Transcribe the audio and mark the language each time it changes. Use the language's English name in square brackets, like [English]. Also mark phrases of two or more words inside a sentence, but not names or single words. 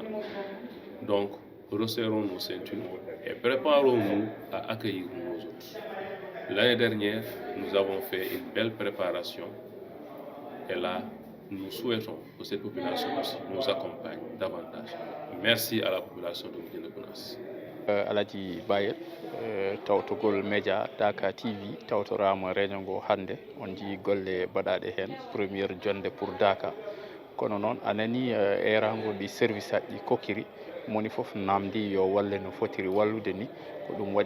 [French] Donc, resserrons nos ceintures et préparons-nous à accueillir nos autres. L'année dernière, nous avons fait une belle préparation et là, nous souhaitons que cette population aussi nous accompagne davantage. Merci à la population de Médina Gounass. [Fula] Alaji Bayel tawtogol média Dakar TV tawtorama réunion go hande on ji golle baɗaɗe hen première jonde pour Dakar kono noon anani erango ɗi service aji kokiri moni foof namdi yo walle no fotiri wallude ni ko ɗum waɗi